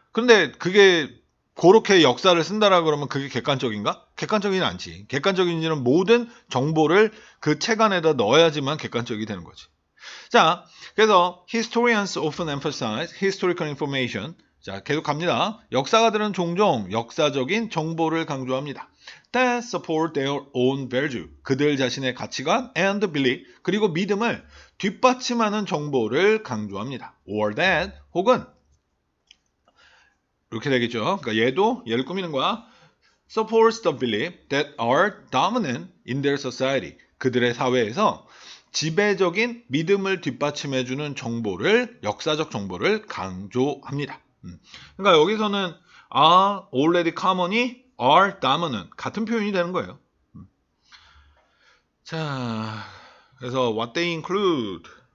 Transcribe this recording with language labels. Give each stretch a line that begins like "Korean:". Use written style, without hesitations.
Korean: 그런데 그게 그렇게 역사를 쓴다라 그러면 그게 객관적인가? 객관적이진 않지. 객관적인지는 모든 정보를 그 책 안에다 넣어야지만 객관적이 되는 거지.
English: 자,
Korean: 그래서
English: historians often emphasize historical information.
Korean: 자, 계속 갑니다. 역사가들은 종종 역사적인 정보를 강조합니다.
English: That support their own value.
Korean: 그들 자신의 가치관
English: and belief.
Korean: 그리고 믿음을 뒷받침하는 정보를 강조합니다.
English: Or that
Korean: 혹은 이렇게 되겠죠. 그러니까 얘를 꾸미는 거야.
English: Supports the belief that are dominant in their society.
Korean: 그들의 사회에서 지배적인 믿음을 뒷받침해주는 역사적 정보를 강조합니다. 그러니까 여기서는
English: are already common
Korean: 이
English: are dominant
Korean: 같은 표현이 되는 거예요.
English: 자,
Korean: 그래서
English: what they include.